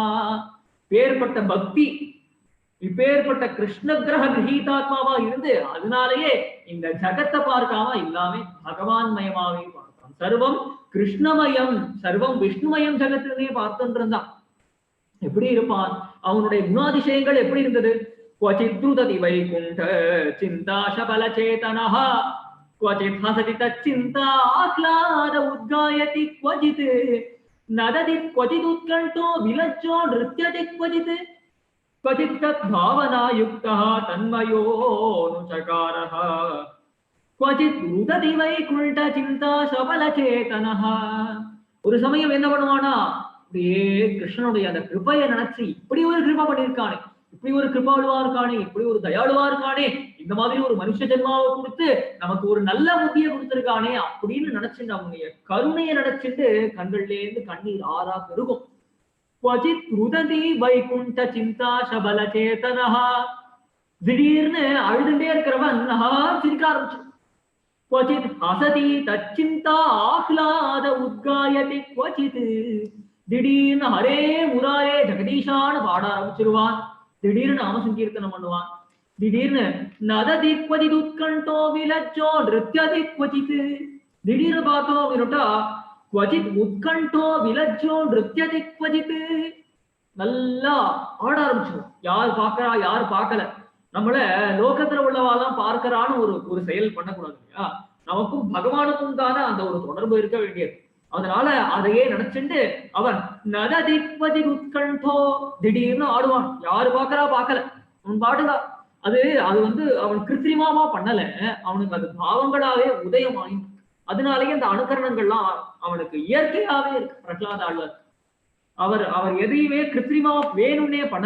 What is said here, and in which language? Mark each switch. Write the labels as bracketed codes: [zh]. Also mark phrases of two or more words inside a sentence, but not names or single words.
[ta] பேர்பட்ட பக்தி, இப்பேற்பட்ட கிருஷ்ண கிரக கிரகீதாத்மாவா இருந்து அதனாலேயே இந்த ஜகத்தை பார்க்காம எல்லாமே பகவான் மயமாவே பார்த்தான். சர்வம் கிருஷ்ணமயம், சர்வம் விஷ்ணுமயம் ஜகத்திலே பார்த்துட்டு இருந்தான். எப்படி இருப்பான்? அவனுடைய குணாதிசயங்கள் எப்படி இருந்தது? [sa] क्वचित् द्रुतति वैकुण्ठ चिन्ता शबल चेतनः, क्वचित् हसति तच्चिन्ता आह्लाद उद्गायति, क्वचित् नदति क्वचित् उत्कण्ठो विलज्जो नृत्यति, क्वचित् क्वचित् तद्भावना युक्तः तन्मयोऽनुचकारः, क्वचित् द्रुतति वैकुण्ठ चिन्ता शबल चेतनः. [ta] ஒரு சமயம் என்ன பண்ணுவானா, அப்படியே கிருஷ்ணனுடைய அந்த கிருபையை நினைச்சு, இப்படி ஒரு கிருபை பண்ணியிருக்கானே, இப்படி ஒரு கிருபாளுவா இருக்கானே, இப்படி ஒரு தயாளுவா இருக்கானே, இந்த மாதிரி ஒரு மனுஷ ஜென்மாவை கொடுத்து நமக்கு ஒரு நல்ல புத்தியை கொடுத்திருக்கானே அப்படின்னு நினைச்சுட்டு அவனுடைய கருணையை நினைச்சிட்டு கண்கள்ல இருந்து கண்ணீர் ஆறா பெருகும். [sa] क्वचित् रुदति वैकुण्ठ चिन्ता शबल चेतनः, [ta] திடீர்னு அழுதுட்டே இருக்கிறவன் சிரிக்க ஆரம்பிச்சு. [sa] क्वचित् हसति तच्चिन्ता आह्लाद उद्गायति, क्वचित् [ta] திடீர்னு ஹரே முராரே ஜெகதீஷான்னு பாட ஆரம்பிச்சிருவான். திடீர்னு நாம சங்கீர்த்தனம் பண்ணுவான். திடீர்னு [sa] नदति क्वचित् उत्कण्ठो विलज्जो नृत्यति, क्वचित् [ta] திடீர்னு பார்த்தோம் அப்படின்னுட்டா [sa] क्वचित् उत्कण्ठो विलज्जो नृत्यति, क्वचित् [ta] நல்லா ஆட ஆரம்பிச்சிடும். யார் பார்க்கறா யார் பார்க்கல, நம்மள லோகத்துல உள்ளவாதான் பார்க்கறான்னு ஒரு செயல் பண்ணக்கூடாது இல்லையா? நமக்கும் பகவானுக்கும் தானே அந்த ஒரு தொடர்பு இருக்க வேண்டியது. அதனால அதையே நினைச்சுட்டு அவன் [sa] नदति क्वचित् उत्कण्ठो [ta] திடீர்னு ஆடுவான். யாரு பார்க்கறா பார்க்கல, அவன் பாடுதா. அது அவன் கிருத்திரிமாவா பண்ணல, அவனுக்கு அது பாவங்களாவே உதயமாயிருக்கு. அதனாலேயே அந்த அனுகரணங்கள்லாம் அவனுக்கு இயற்கையாவே இருக்கு. பிரகலாத ஆழ்வார் அவர் எதையுமே கிருத்திரிமா வேணும்னே பண்ணல.